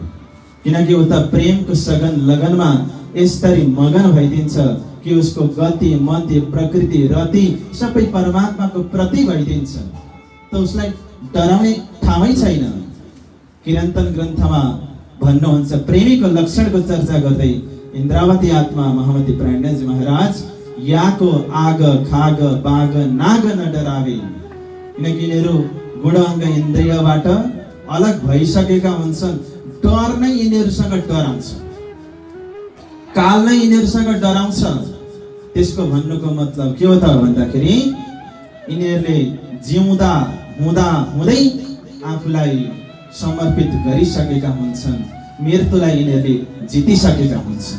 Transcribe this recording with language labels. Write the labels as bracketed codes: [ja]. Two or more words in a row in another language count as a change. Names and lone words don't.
[ne] किनकि ऊ त प्रेमको सगन लगनमा यसरी मगन भइदिन्छ कि उसको गति मति प्रकृति रति सबै परमात्माको प्रति भइदिन्छ। त उसलाई डराउने ठाउँै छैन। किरन्तन ग्रन्थमा भन्नुहुन्छ, प्रेमीको लक्षणको चर्चा गर्दै इन्द्रावती आत्मा महामती प्राणजी महाराज, [hi] याको आग खाग बाग नाग न डरावे। [ne] किनकि यिनीहरू गुण अङ्ग इन्द्रियबाट अलग भइसकेका हुन्छन्। डर नै यिनीहरूसँग डराउँछ, काल नै यिनीहरूसँग डराउँछ। त्यसको भन्नुको मतलब के हो त भन्दाखेरि यिनीहरूले जिउँदा हुँदा हुँदै आफूलाई समर्पित गरिसकेका हुन्छन्, मृत्युलाई यिनीहरूले जितिसकेका हुन्छन्।